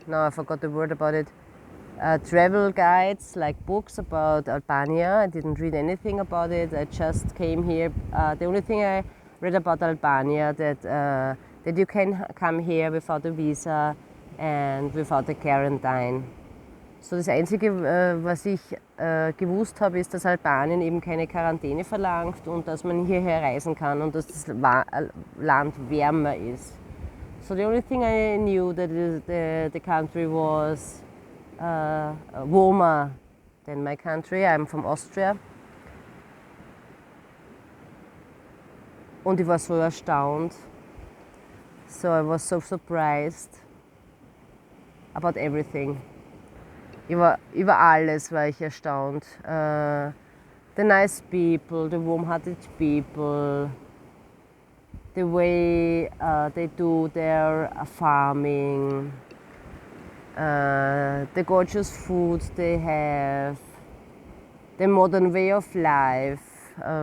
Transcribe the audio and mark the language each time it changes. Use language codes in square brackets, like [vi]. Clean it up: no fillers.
[en] Now I forgot the word about it. Travel guides, like books about Albania. I didn't read anything about it. I just came here. The only thing I read about Albania that you can come here without a visa and without a quarantine. [de] So das Einzige, was ich gewusst habe, ist, dass Albanien eben keine Quarantäne verlangt und dass man hierher reisen kann und dass das Land wärmer ist. [en] So the only thing I knew that the country was warmer than my country. I'm from Austria. [de] Und ich war so erstaunt. [en] So I was so surprised about everything. [de] Über alles war ich erstaunt. [en] The nice people, the warm-hearted people, the way they do their farming, the gorgeous food they have, the modern way of life,